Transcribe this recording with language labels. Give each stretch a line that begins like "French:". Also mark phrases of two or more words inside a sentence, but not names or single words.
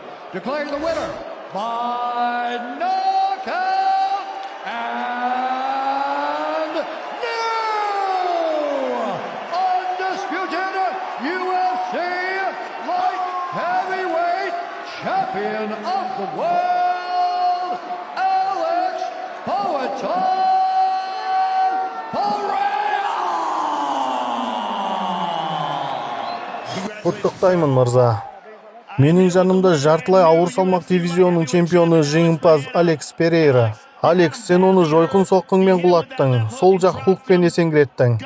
English: Declaring the winner by knockout and new undisputed UFC light heavyweight champion of the world, Alex Poatan Pereira.
Kazakh: Құттықтаймын мырза. Менің жанымда жартылай ауыр салмақ дивизионының чемпионы жеңімпаз Алекс Перейра. Алекс, сен оны жойқын соққыңмен құлаттың, сол жақ хукпен есеңгіреттің.